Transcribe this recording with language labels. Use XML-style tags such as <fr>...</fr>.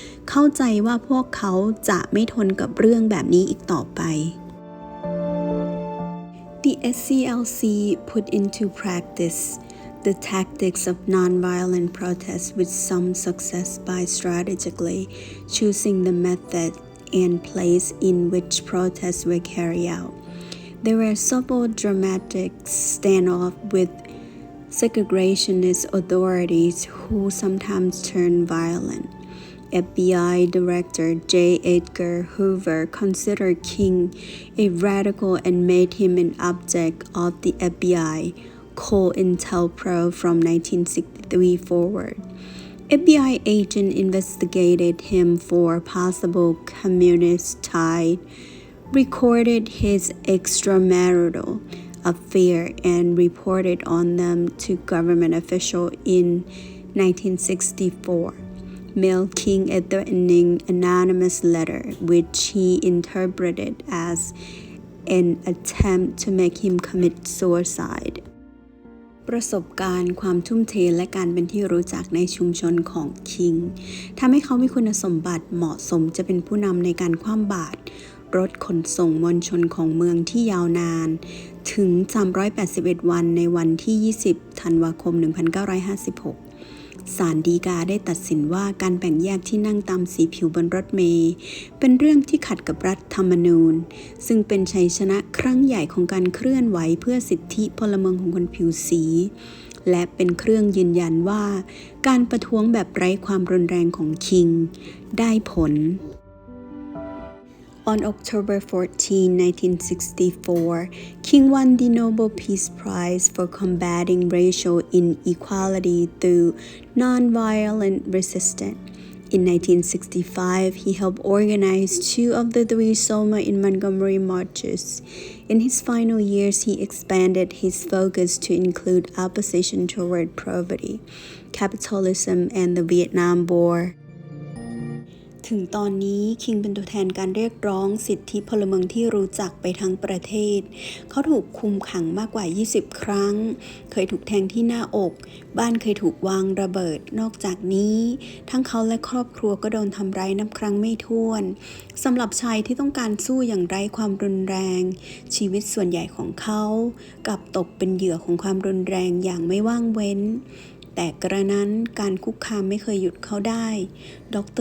<th>เข้าใจว่าพวกเขาจะไม่ทนกับเรื่องแบบนี้อีกต่อไป</th> <en>The SCLC put into practice the tactics of nonviolent protest with some success by strategically choosing the method and place in which protests were carried out.There were several dramatic standoffs with segregationist authorities who sometimes turned violent. FBI Director J. Edgar Hoover considered King a radical and made him an object of the FBI COINTELPRO from 1963 forward. FBI agents investigated him for possible communist tie.recorded his extramarital affair and reported on them to government officials in 1964. Mailed King a threatening anonymous letter, which he interpreted as an attempt to make him commit suicide.</en> <th>ประสบการณ์ความทุ่มเทและการเป็นที่รู้จักในชุมชนของคิงทำให้เขามีคุณสมบัติเหมาะสมจะเป็นผู้นำในการคว่ำบาตร รถขนส่งมวลชนของเมืองที่ยาวนานถึง381วันในวันที่20ธันวาคม1956ศาลฎีกาได้ตัดสินว่าการแบ่งแยกที่นั่งตามสีผิวบนรถเมล์เป็นเรื่องที่ขัดกับรัฐธรรมนูญซึ่งเป็นชัยชนะครั้งใหญ่ของการเคลื่อนไหวเพื่อสิทธิพลเมืองของคนผิวสี และเป็นเครื่องยืนยันว่าการประท้วงแบบไร้ความรุนแรงของคิงได้ผล</th> <en>On October 14, 1964, King won the Nobel Peace Prize for combating racial inequality through nonviolent resistance. In 1965, he helped organize 2 of the 3 Selma in Montgomery marches. In his final years, he expanded his focus to include opposition toward poverty, capitalism, and the Vietnam War.</en> <th>ถึงตอนนี้คิงเป็นตัวแทนการเรียกร้องสิทธิพลเมืองที่รู้จักไปทั้งประเทศเขาถูกคุมขังมากกว่า20ครั้งเคยถูกแทงที่หน้าอกบ้านเคยถูกวางระเบิดนอกจากนี้ทั้งเขาและครอบครัวก็โดนทำร้ายนับครั้งไม่ถ้วนสำหรับชายที่ต้องการสู้อย่างไร้ความรุนแรงชีวิตส่วนใหญ่ของเขากลับตกเป็นเหยื่อของความรุนแรงอย่างไม่ว่างเว้นแต่กระนั้นการคุกคามไม่เคยหยุดเขาได้ดร.</th>